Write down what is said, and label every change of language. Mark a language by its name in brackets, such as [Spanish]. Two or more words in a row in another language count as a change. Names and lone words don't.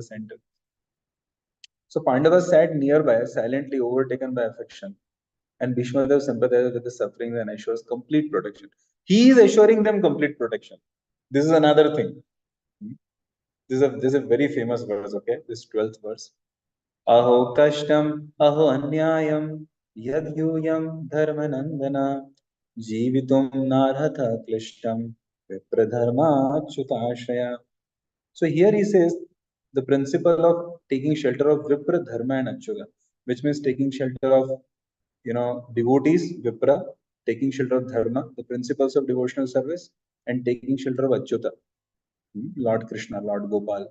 [English] So Pandavas sat nearby, silently overtaken by affection. And Bhishma Dev sympathized with the sufferings and assures complete protection. He is assuring them complete protection. This is another thing. This is a very famous verse, okay? This 12th verse. [Sanskrit] Aho kashtam, aho anyayam, yadhyuyam dharmanandana, jivitum narhatha klishtam, vipradharma achyutashraya. [English] So here he says the principle of taking shelter of Vipra, Dharma, and Achyuta, which means taking shelter of devotees, Vipra, taking shelter of Dharma, the principles of devotional service, and taking shelter of Achyuta, Lord Krishna, Lord Gopal.